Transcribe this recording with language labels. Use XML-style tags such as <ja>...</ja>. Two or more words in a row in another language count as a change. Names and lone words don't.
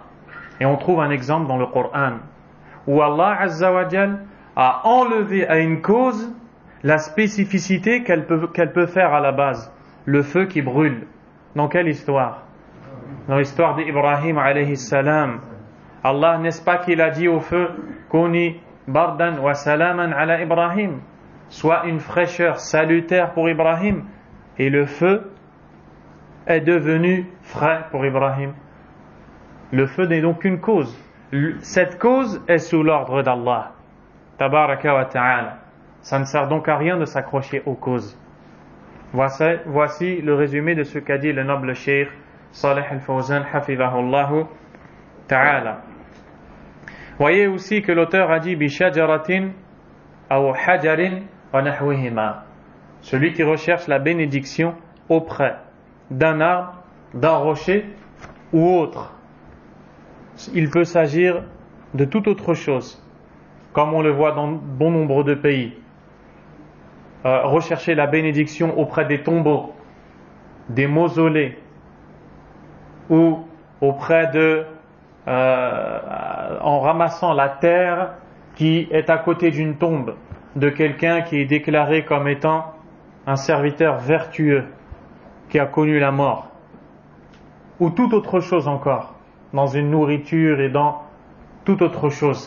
<fr>Et on trouve un exemple dans le Coran où Allah</fr> <ar>عز وجل</ar> <fr>a enlevé à une cause la spécificité qu'elle peut faire à la base. Le feu qui brûle. Dans quelle histoire? Dans l'histoire d'Ibrahim</fr> <ar>عليه السلام.</ar> <fr>Allah, n'est-ce pas qu'il a dit au feu</fr> <ar>كوني بردا وسلاما على إبراهيم,</ar> <fr>soit une fraîcheur salutaire pour Ibrahim, et le feu est devenu frais pour Ibrahim. Le feu n'est donc qu'une cause. Cette cause est sous l'ordre d'Allah</fr> <ar>تبارك وتعالى.</ar> <fr>Ça ne sert donc à rien de s'accrocher aux causes. Voici le résumé de ce qu'a dit le noble cheikh Salih Al-Fawzan</fr> <ar>حفظه الله تعالى.</ar> <fr>Voyez aussi que l'auteur a dit</fr> <ar>بشجرة أو حجر ونحوهما.</ar> <fr>Celui qui recherche la bénédiction auprès d'un arbre, d'un rocher ou autre. Il peut s'agir de toute autre chose, comme on le voit dans bon nombre de pays. Rechercher la bénédiction auprès des tombeaux, des mausolées, ou auprès de en ramassant la terre qui est à côté d'une tombe de quelqu'un qui est déclaré comme étant un serviteur vertueux qui a connu la mort, ou toute autre chose encore, dans une nourriture et dans toute autre chose.</fr>